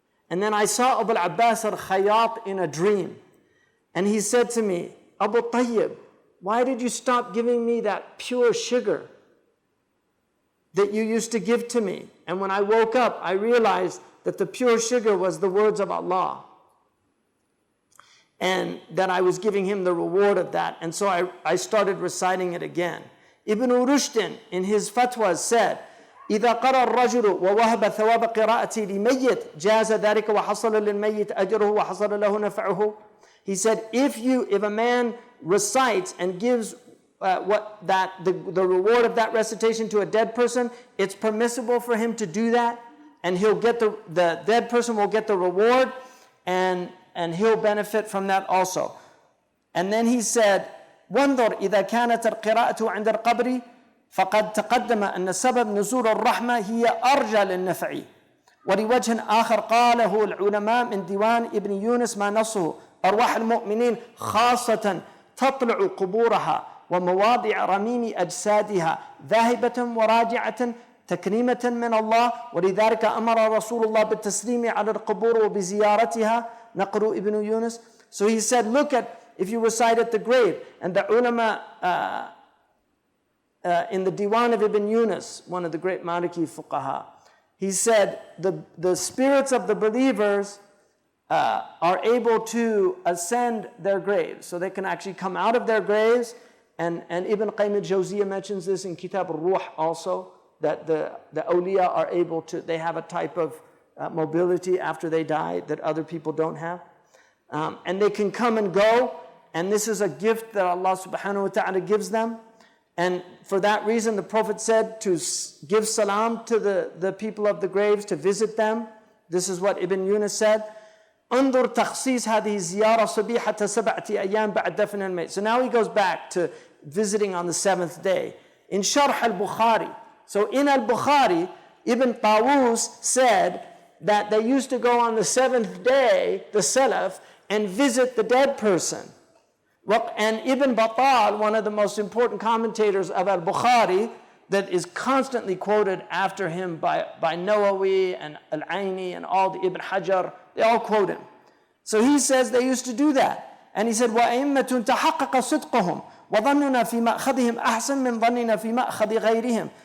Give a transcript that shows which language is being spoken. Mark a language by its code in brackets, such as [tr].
[en] And then I saw Abu al-Abbas al-Khayyat in a dream. And he said to me, Abu Tayyib, why did you stop giving me that pure sugar that you used to give to me? And when I woke up, I realized that the pure sugar was the words of Allah, and that I was giving him the reward of that. And so I started reciting it again. Ibn Rushdin in his fatwas said, [ar] إذا قرأ الرجل ووهب ثواب قراءته لميت جاز ذلك وحصل للميت أجره وحصل له نفعه. He said, if a man recites and gives the reward of that recitation to a dead person, it's permissible for him to do that, and he'll get the dead person will get the reward, and he'll benefit from that also. [en] And then he said, [ar] وانظر إذا كانت القراءة عند القبر فقد تقدم أن سبب نزول الرحمة هي أرجى للنفع. ولوجه آخر قاله العلماء من ديوان ابن يونس ما نصه أرواح المؤمنين خاصة تطلع قبورها ومواضع رميم أجسادها ذاهبة وراجعة تكريمة من الله، ولذلك أمر رسول الله بالتسليم على القبور وبزيارتها. نقر ابن يونس. [en] So he said, look at, if you recite at the grave, and the ulama in the Diwan of Ibn Yunus, one of the great Maliki fuqaha, he said the spirits of the believers are able to ascend their graves, so they can actually come out of their graves. And Ibn Qayyim al-Jawziyah mentions this in Kitab al-Ruh also, that the awliya are able to, they have a type of mobility after they die that other people don't have. And they can come and go, and this is a gift that Allah subhanahu wa ta'ala gives them. And for that reason, the Prophet said to give salam to the people of the graves, to visit them. This is what Ibn Yunus said. انظر تخصيص هذه الزيارة صبيحة 7 أيام بعد دفن الميت. So now he goes back to visiting on the 7th day. In Sharh al-Bukhari. So in al-Bukhari, Ibn Tawus said that they used to go on the 7th day, the Salaf, and visit the dead person. And Ibn Battal, one of the most important commentators of al-Bukhari, that is constantly quoted after him by Nawawi and Al-Aini and all the Ibn Hajar, they all quote him. So he says they used to do that. And he said, [ar] وَأَئِمَّةٌ تَحَقَّقَ صِدْقُهُمْ وَظَنُّنَا فِي مَأْخَذِهِمْ أَحْسَنْ مِنْ ظَنِّنَا فِي مَأْخَذِ غَيْرِهِمْ.